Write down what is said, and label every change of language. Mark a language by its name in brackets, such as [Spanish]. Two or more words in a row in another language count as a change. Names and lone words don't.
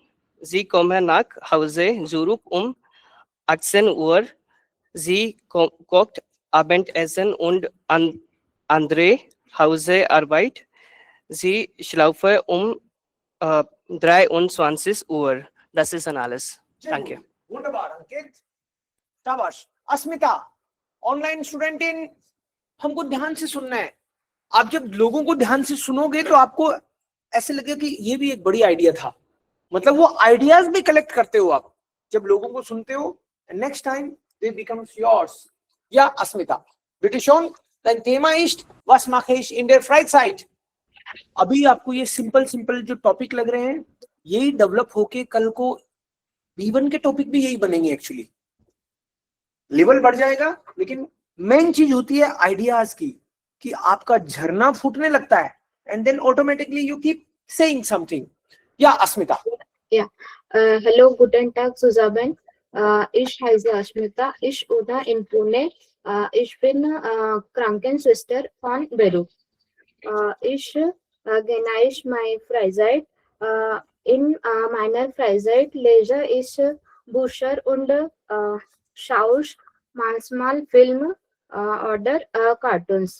[German] Sie kommen nach Hause zurück 18 Uhr. Sie kocht Abendessen und andere Hausarbeit. Sie schlafe 23 Uhr. Das ist alles. Danke. Wunderbar, [Hindi] Ankit. शाबाश. अस्मिता, [English] online student in, [Hindi] हमको ध्यान से सुनना है. आप जब लोगों को ध्यान से सुनोगे तो आपको ऐसे लगे कि ये भी एक बड़ी आइडिया था. मतलब वो आइडियाज भी कलेक्ट करते हो आप जब लोगों को सुनते हो. [English] next time they becomes yours. [German] या अस्मिता, बिtte schön, dein Thema ist, was mache ich in der Freizeit? [Hindi] अभी आपको ये सिंपल जो टॉपिक लग रहे हैं यही डेवलप होके कल को B1 के टॉपिक भी यही बनेंगे. एक्चुअली लेवल बढ़ जाएगा, लेकिन मेन चीज होती है आइडियाज की, कि आपका झरना फूटने लगता है [English] and then automatically you keep saying something. [Hindi] या अस्मिता. [German] Hallo, guten Tag zusammen. Ich heiße Asmita. Ich wohne in Pune. Ich bin Krankenschwester von Beruf. Ich genieße meine Freizeit. In meiner Freizeit lese ich Bücher und schaue manchmal Filme oder Cartoons.